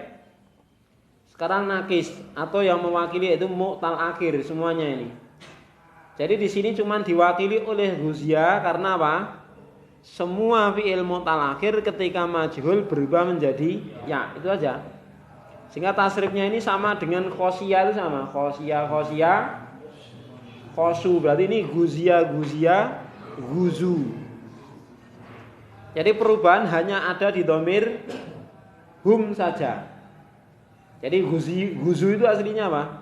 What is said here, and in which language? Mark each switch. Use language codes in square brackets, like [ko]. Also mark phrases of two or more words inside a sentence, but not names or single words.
[id] Sekarang nakis atau yang mewakili itu [ar] معتل آخر [id] semuanya ini. Jadi di sini cuma diwakili oleh huzia karena apa? Semua [ar] فعل معتل آخر [id] ketika majhul berubah menjadi ya, itu aja. Sehingga tasrifnya ini sama dengan khosia itu sama. [ar] خشي خشيا خشوا. [id] Berarti ini [ar] غزي غزيا غزوا. [id] Jadi perubahan hanya ada di [ar] ضمير هم [id] saja. Jadi guzu itu aslinya apa?